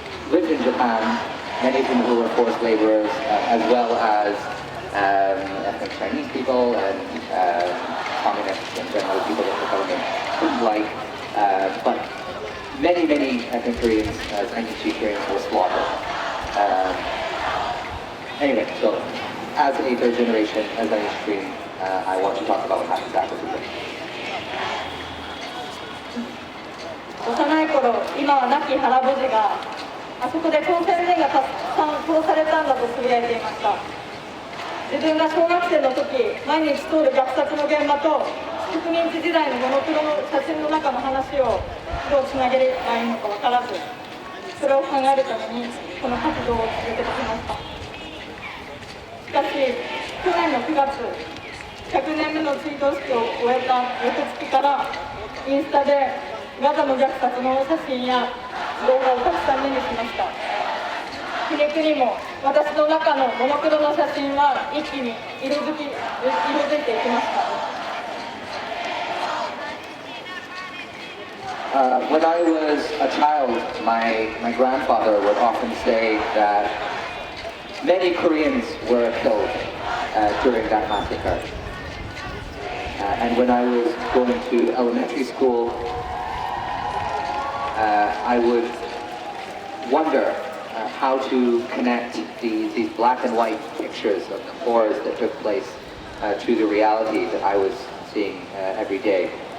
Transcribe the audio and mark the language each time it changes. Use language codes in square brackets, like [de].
[en] lived in Japan, many of them who were forced laborers, as well as ethnic Chinese people and communists and generally people that the government didn't like. But many ethnic Koreans, Chinese Koreans were slaughtered. Anyway, so as a third generation, as an Korean, I want to talk about what happens after the war. [ja] 幼い頃、今は亡き原母子があそこで朝鮮人がたくさん殺されたんだとつぶやいていました。自分が小学生の時、毎日通る虐殺の現場と植民地時代のモノクロの写真の中の話をどうつなげればいいのか分からず、それを考えるためにこの活動を続けてきました。しかし、去年の9月、100年目の追悼式を終えた翌月からインスタでガザの虐殺の写真や動画をたくさん目にしました。皮肉にも私の中のモノクロの写真は一気に色づいていきました。 [en] When I was a child, my grandfather would often say that many Koreans were killed during that massacre. And when I was going to elementary school, I would wonder how to connect these black and white pictures of the horrors that took place to the reality that I was seeing every day.